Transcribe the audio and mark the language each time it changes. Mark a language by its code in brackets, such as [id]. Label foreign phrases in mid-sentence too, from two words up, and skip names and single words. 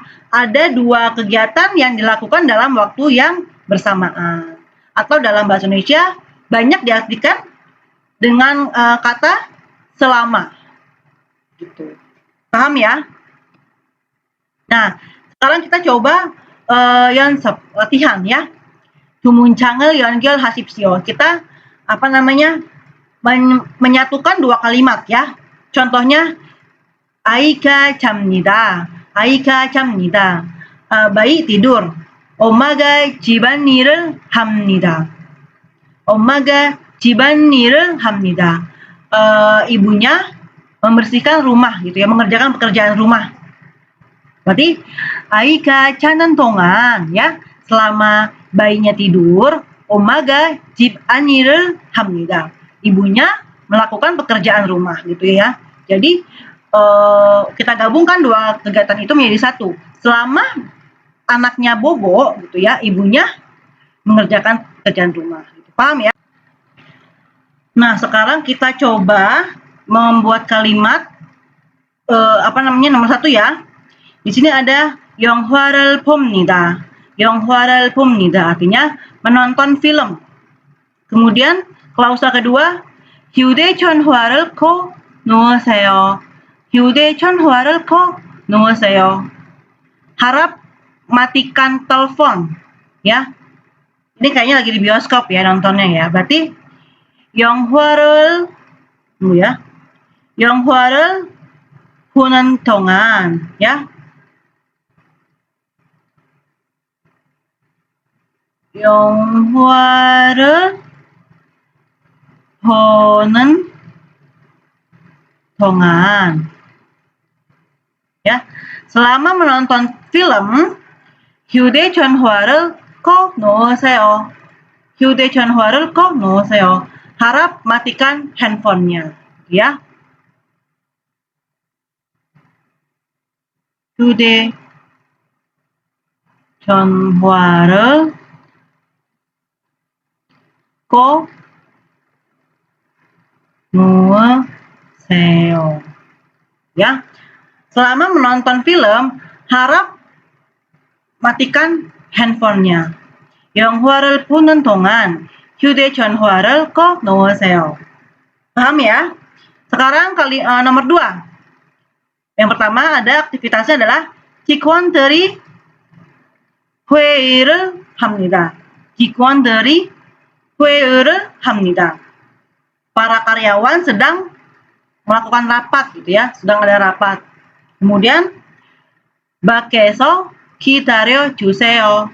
[id] Ada dua kegiatan yang dilakukan dalam waktu yang bersamaan, atau dalam bahasa Indonesia banyak diartikan dengan kata selama, gitu. Paham ya? Nah, sekarang kita coba latihan, ya. [ko] 두 문장을 연결하십시오. [id] Kita menyatukan dua kalimat, ya. [ko] Contohnya 아이가 잡니다. 아이가 잡니다. [id] bayi tidur. [ko] 엄마가 집안일을 합니다. 엄마가 집안일을 합니다. [id] Ibunya membersihkan rumah, gitu ya, mengerjakan pekerjaan rumah. [ko] Berarti 아이가 자는 동안, [id] ya, selama bayinya tidur, [ko] 엄마가 집안일을 합니다. [id] Ibunya melakukan pekerjaan rumah, gitu ya. Jadi kita gabungkan dua kegiatan itu menjadi satu. Selama anaknya bobo, gitu ya, ibunya mengerjakan pekerjaan rumah. Gitu. Paham ya? Nah, sekarang kita coba membuat kalimat nomor 1, ya. Di sini ada [ko] 영화를 봅니다. 영화를 봅니다 [id] artinya menonton film. Kemudian klausa kedua, [ko] 휴대전화를 켜 놓으세요. 휴대전화를 켜 놓으세요. [id] Harap matikan telepon, ya. Ini kayaknya lagi di bioskop, ya, nontonnya, ya. [ko] Berarti 영화를, ya, 영화를 보는 동안, ya. 영화를 보는 동안, [id] ya. Selama menonton film, [ko] 휴대전화를 꼭 놓으세요. 휴대전화를 꼭 놓으세요. [id] Harap matikan handphonenya, ya. [ko] 휴대전화를 꼭 놓으세요, [id] ya. Selama menonton film, harap matikan handphonenya. [ko] 영화를 보는 동안 휴대전화를 꼭 놓으세요. [id] Paham ya? Sekarang nomor 2. Yang pertama ada aktivitasnya adalah [ko] 직원들이 회의를 합니다. 직원들이 회의를 합니다. [id] Para karyawan sedang melakukan rapat gitu ya, sedang ada rapat. [ko] Kemudian 밖에서 기다려 주세요.